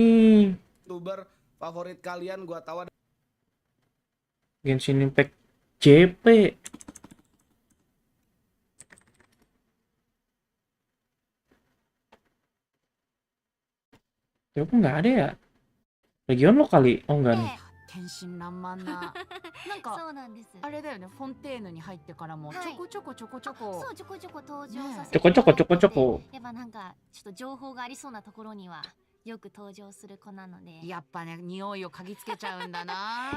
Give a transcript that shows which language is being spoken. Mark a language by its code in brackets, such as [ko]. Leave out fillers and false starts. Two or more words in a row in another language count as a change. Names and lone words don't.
[id] YouTuber favorit kalian gua tahu ada Genshin Impact JP. JP nggak ada ya? Region lo kali? Oh enggak nih. [ja] 天真爛漫ななんかそうなんです。あれだよね、フォンテーヌに入ってからもはいちょこちょこちょこちょこ、そう、ちょこちょこ登場させちょこちょこちょこちょてこ。やっぱなんかちょっと情報がありそうなところにはよく登場する子なので。やっぱね、匂いを嗅ぎつけちゃうんだな。